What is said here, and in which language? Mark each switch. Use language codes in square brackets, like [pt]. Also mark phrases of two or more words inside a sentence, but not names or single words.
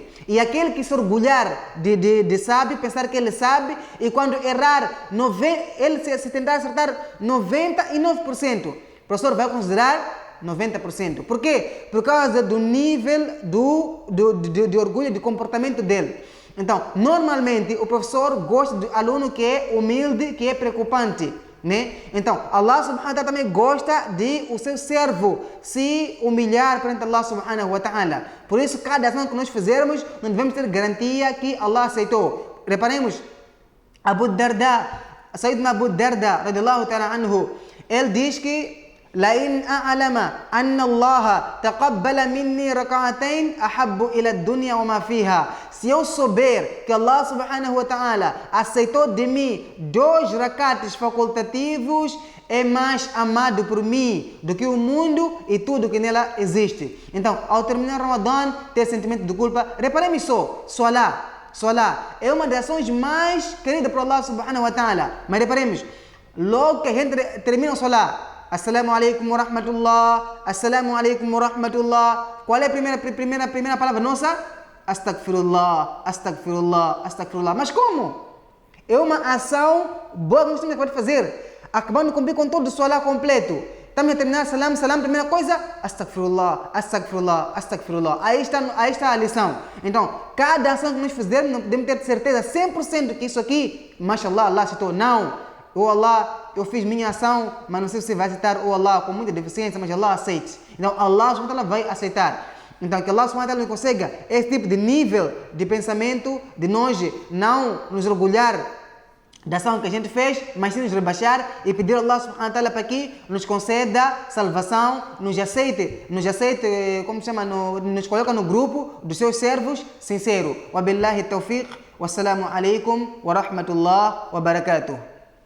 [pt] E aquele que se orgulhar de saber, pensar que ele sabe, e quando errar, ele se tentar acertar 99%, o professor vai considerar 90%. Por quê? Por causa do nível de orgulho, de comportamento dele. Então, normalmente, o professor gosta de aluno que é humilde, que é preocupante, né? Então, [ar] الله سبحانه وتعالى [pt] também gosta de o seu servo se humilhar perante [ar] الله سبحانه وتعالى. [pt] Por isso, cada ação que nós fizermos, nós devemos ter garantia que Allah aceitou. Reparemos, Abu Darda, Sayyidina Abu Darda, [ar] رضي الله تعالى عنه, [pt] ele diz que [ar] لئن أعلم أن الله تقبل مني ركعتين أحب إلى الدنيا وما فيها. [pt] Se eu souber que [ar] الله سبحانه وتعالى [pt] aceitou de mim 2 rakates facultativos, é mais amado por mim do que o mundo e tudo que nela existe. Então, ao terminar o Ramadan, ter sentimento de culpa, reparemos só, Salah é uma das ações mais queridas por [ar] الله سبحانه وتعالى. [pt] Mas reparemos, logo que a gente termina o Salah, [ar] السلام عليكم ورحمة الله, السلام عليكم ورحمة الله. [pt] Qual é a primeira palavra nossa? [ar] أستغفر الله أستغفر الله أستغفر الله. [pt] Mas como? É uma ação boa que nós temos que fazer. Acabando de cumprir com todo o Salah completo. Estamos a terminar salam, primeira coisa, [ar] أستغفر الله أستغفر الله أستغفر الله. [pt] Aí está a lição. Então, cada ação que nós fizermos, não podemos ter certeza 100% que isso aqui, mashallah, Allah aceitou. Não. Oh Allah, eu fiz minha ação, mas não sei se você vai aceitar. Oh Allah, com muita deficiência, mas Allah aceite. Então [ar] الله سبحانه وتعالى [pt] vai aceitar. Então que [ar] الله سبحانه وتعالى [pt] nos consiga esse tipo de nível de pensamento, de nós não nos orgulhar da ação que a gente fez, mas sim nos rebaixar e pedir a [ar] الله سبحانه وتعالى [pt] para que nos conceda salvação, nos aceite, como se chama, nos coloca no grupo dos seus servos sinceros. [ar] وبالله التوفيق والسلام عليكم ورحمة الله وبركاته.